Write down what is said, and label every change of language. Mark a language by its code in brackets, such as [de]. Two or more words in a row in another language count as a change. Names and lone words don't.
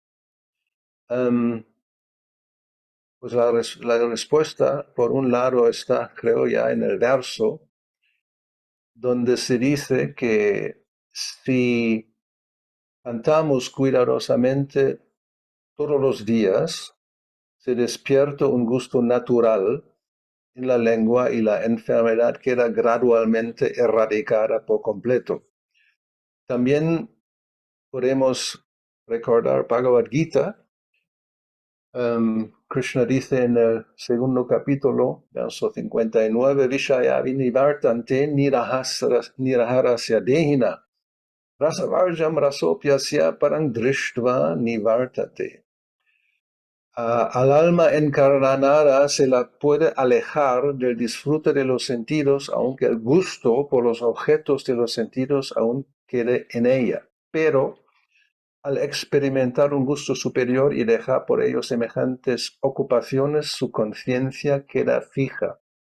[es] Pues la respuesta, por un lado, está, creo, ya en el verso, donde se dice que si cantamos cuidadosamente todos los días, se despierta un gusto natural en la lengua y la enfermedad queda gradualmente erradicada por completo. También podemos recordar Bhagavad Gita. Krishna dice en el segundo capítulo, verso 59, [sa] विषया विनिवर्तन्ते निराहारस्य देहिनः रसवर्जं रसोऽप्यस्य परं दृष्ट्वा निवर्तते. [es] Al alma encarnada se la puede alejar del disfrute de los sentidos, aunque el gusto por los objetos de los sentidos aún quede en ella. Pero al experimentar un gusto superior y dejar por ello semejantes ocupaciones, su conciencia queda fija.